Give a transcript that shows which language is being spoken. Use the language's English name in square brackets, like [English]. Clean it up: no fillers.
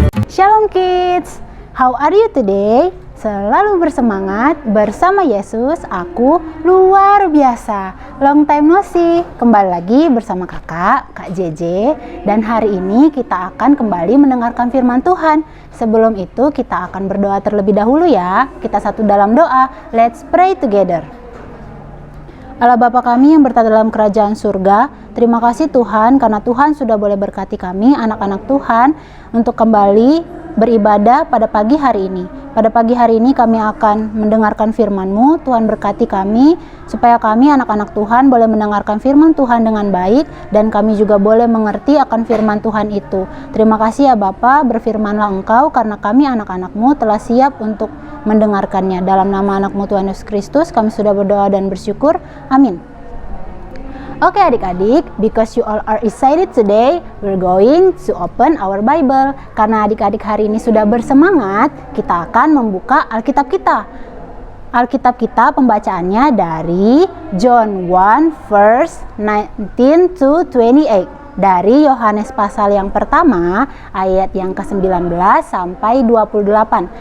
[English] Shalom kids, how are you today? [Indonesian] Selalu bersemangat bersama Yesus, aku luar biasa. [English] Long time no see, [Indonesian] kembali lagi bersama kakak, Kak JJ. Dan hari ini kita akan kembali mendengarkan firman Tuhan. Sebelum itu kita akan berdoa terlebih dahulu ya. Kita satu dalam doa, [English] let's pray together. [Indonesian] Allah Bapa kami yang berada dalam kerajaan surga, terima kasih Tuhan karena Tuhan sudah boleh berkati kami, anak-anak Tuhan, untuk kembali beribadah pada pagi hari ini. Pada pagi hari ini kami akan mendengarkan firman-Mu. Tuhan berkati kami, supaya kami anak-anak Tuhan boleh mendengarkan firman Tuhan dengan baik, dan kami juga boleh mengerti akan firman Tuhan itu. Terima kasih ya Bapa, berfirmanlah Engkau, karena kami anak-anak-Mu telah siap untuk mendengarkannya. Dalam nama anak-Mu Tuhan Yesus Kristus, kami sudah berdoa dan bersyukur. Amin. Oke adik-adik, [English] because you all are excited today, we're going to open our Bible. [Indonesian] Karena adik-adik hari ini sudah bersemangat, kita akan membuka Alkitab kita. Alkitab kita pembacaannya dari [English] John 1 verse 19 to 28. [Indonesian] Dari Yohanes pasal yang pertama, ayat yang ke-19 sampai 28.